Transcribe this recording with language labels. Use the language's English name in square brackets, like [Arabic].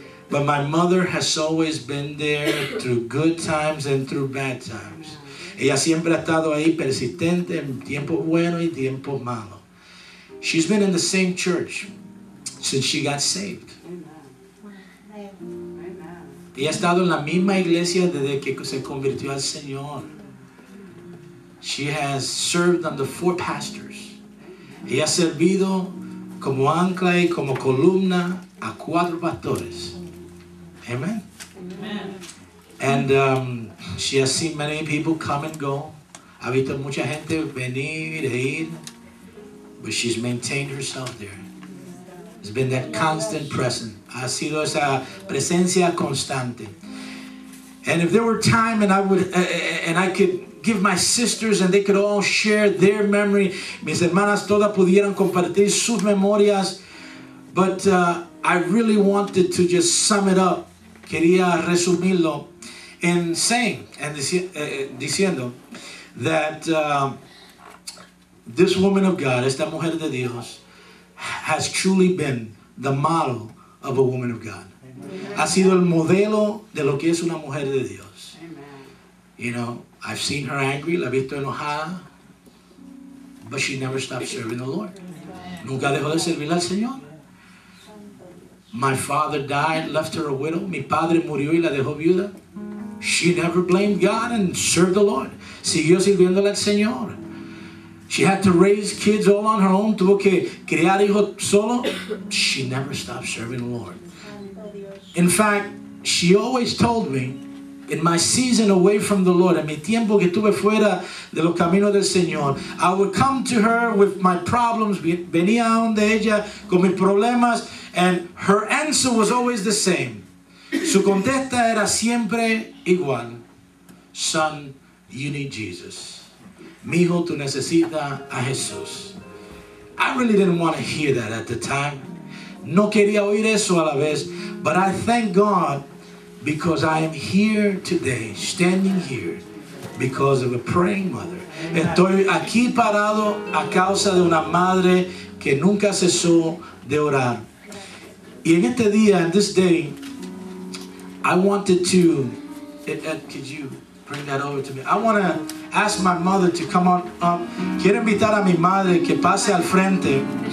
[English] But my mother has always been there through good times and through bad times. [Spanish] Ella siempre ha estado ahí persistente en tiempos buenos y tiempos malos. [English] She's been in the same church since she got saved. [Spanish] Ella ha estado en la misma iglesia desde que se convirtió al Señor. [English] She has served under 4 pastors. [Spanish] Ella ha servido como ancla y como columna a 4 pastores. [English] Amen. Amen. And she has seen many people come and go. [Spanish] Ha visto mucha gente venir e ir. [English] But she's maintained herself there. It's been that constant presence. [Spanish] Ha sido esa presencia constante. [English] And if there were time and I could give my sisters and they could all share their memory, [Spanish] mis hermanas todas pudieran compartir sus memorias, [English] but I really wanted to just sum it up. [Spanish] Quería resumirlo [English] in saying and [Spanish] diciendo [English] that this woman of God, [Spanish] esta mujer de Dios, [English] has truly been the model of a woman of God. Amen. [Spanish] Ha sido el modelo de lo que es una mujer de Dios. [English] Amen. You know, I've seen her angry, [Spanish] la he visto enojada, [English] but she never stopped serving the Lord. Amen. [Spanish] Nunca dejó de servir al Señor. [English] My father died, left her a widow. [Spanish] Mi padre murió y la dejó viuda. [English] She never blamed God and served the Lord. [Spanish] Siguió sirviéndole al Señor. [English] She had to raise kids all on her own. [Spanish] Tuvo que criar hijos solo. [English] She never stopped serving the Lord. In fact, she always told me, in my season away from the Lord, [Spanish] en mi tiempo que tuve fuera de los caminos del Señor, [English] I would come to her with my problems. [Spanish] Venía donde ella con mis problemas, [English] and her answer was always the same. [Spanish] Su contesta era siempre igual. [English] Son, you need Jesus. [Spanish] Mijo, tú necesitas a Jesús. [English] I really didn't want to hear that at the time. [Spanish] No quería oír eso a la vez. [English] But I thank God because I am here today, standing here, because of a praying mother. [Spanish] Estoy aquí parado a causa de una madre que nunca cesó de orar. Y en este día, [English] in this day, I wanted to, could you bring that over to me? I want to ask my mother to come on up. [Spanish] Quiero invitar a mi madre que pase al frente.